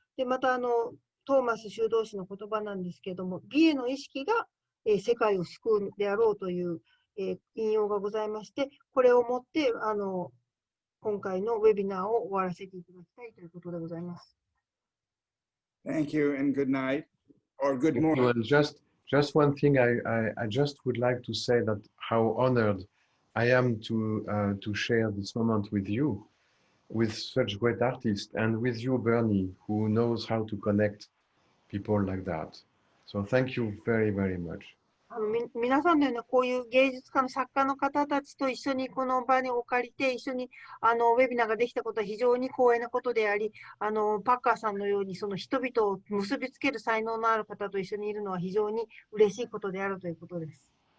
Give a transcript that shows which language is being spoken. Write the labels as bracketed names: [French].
[Japanese] で、またトーマス修道士の言葉なんですけれども、美への意識が、世界を救うであろうという、引用がございまして、これをもって今回のウェビナーを終わらせていただきたいということでございます。 [English] Thank you and good night or good Thank you. morning. And just one thing, I just would like to say that how honored I am to share this moment with you, with such great artists, and with you, Bernie, who knows how to connect people like that. So thank you very, very much. [Japanese] 皆さんのようなこういう芸術家の作家の方たちと一緒にこの場にお借りて、一緒にウェビナーができたことは非常に光栄なことであり、パッカーさんのようにその人々を結びつける才能のある方と一緒にいるのは非常に嬉しいことであるということです。